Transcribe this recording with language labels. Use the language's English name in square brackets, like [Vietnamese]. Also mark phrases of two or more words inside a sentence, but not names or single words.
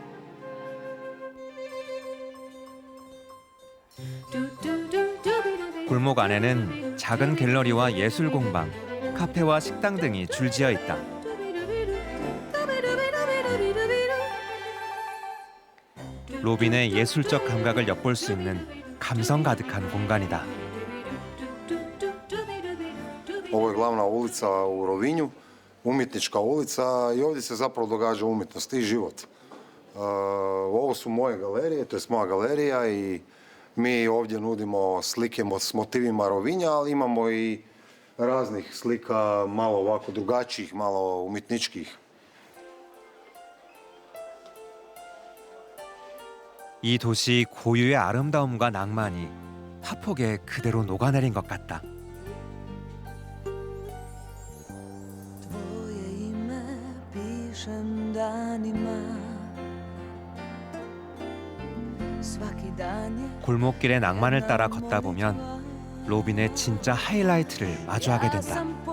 [Korean] 골목 안에는 작은 갤러리와 예술 공방, 카페와 식당 등이 줄지어 있다. 로빈의 예술적 감각을 엿볼 수 있는 감성 가득한 공간이다. [Croatian] Ovo je glavna ulica u Rovinju, umjetnička ulica i ovdje se zapravo događa umjetnost i život. Ovo su moje galerije, to je moja galerija i mi ovdje nudimo slike s motivima Rovinja, ali imamo i raznih slika, malo ovako drugačijih, malo umjetničkih. [Korean] 이 도시 고유의 아름다움과 낭만이 파폭에 그대로 녹아내린 것 같다. 골목길의 낭만을 따라 걷다 보면 로빈의 진짜 하이라이트를 마주하게 된다.